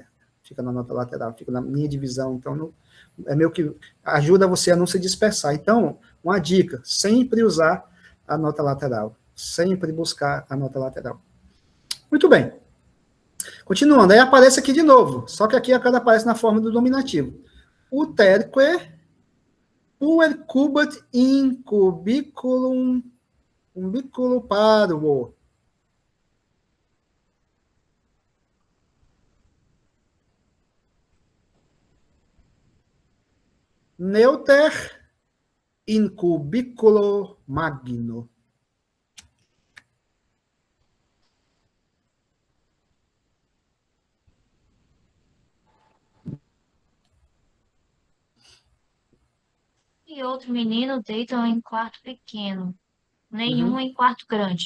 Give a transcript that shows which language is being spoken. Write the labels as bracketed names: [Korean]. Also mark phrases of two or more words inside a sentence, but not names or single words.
[Portuguese] Fica na nota lateral, fica na linha de visão. Então, é meio que ajuda você a não se dispersar. Então, uma dica, sempre usar a nota lateral. Sempre buscar a nota lateral. Muito bem. Continuando, aí aparece aqui de novo, só que aqui a cada aparece na forma do dominativo. [Latin] Uterque, puercubat in cubiculum parvo. Neuter in cubiculo magno. [Portuguese] E outro menino deitam em quarto pequeno, nenhum em quarto grande.